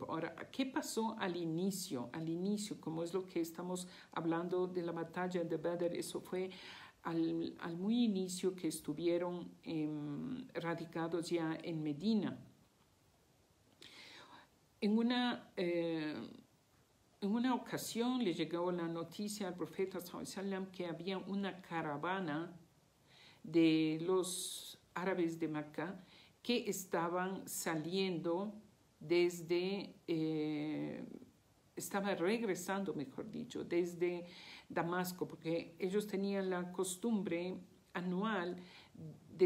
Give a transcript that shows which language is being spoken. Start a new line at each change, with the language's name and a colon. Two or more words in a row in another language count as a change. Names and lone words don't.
Spanish: Ahora, ¿qué pasó al inicio? Al inicio, como es lo que estamos hablando de la batalla de Badr, eso fue al muy inicio que estuvieron radicados ya en Medina. En una ocasión le llegó la noticia al profeta
Arabic: صلى الله عليه وسلم
Spanish: que había una caravana de los árabes de Meca que estaban saliendo estaba regresando, mejor dicho, desde Damasco, porque ellos tenían la costumbre anual de